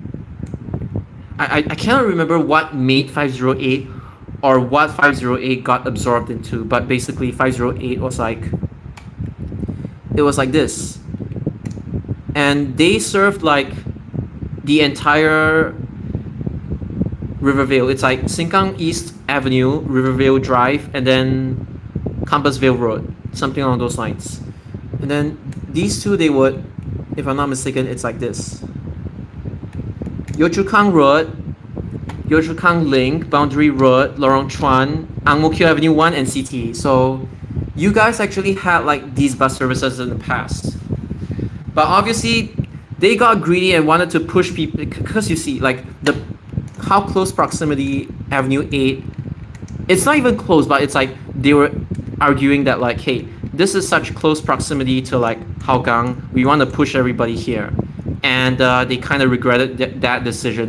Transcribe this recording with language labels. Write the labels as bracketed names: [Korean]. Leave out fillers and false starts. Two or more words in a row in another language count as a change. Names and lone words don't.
[English] I cannot remember what made 508 or what 508 got absorbed into, but basically 508 was like, it was like this, and they served like the entire Rivervale. It's like Sengkang East Avenue, Rivervale Drive, and then Compassvale Road, something along those lines. And then these two, they would, if I'm not mistaken, it's like this: Yio Chu Kang Road, Yio Chu Kang Link, Boundary Road, Lorong Chuan, Ang Mo Kio Avenue 1, and CT. So you guys actually had like these bus services in the past, but obviously they got greedy and wanted to push people, because you see like how close proximity Avenue 8, it's not even close, but it's like they were arguing that like, hey, this is such close proximity to like Hougang, we want to push everybody here, and they kind of regretted that decision.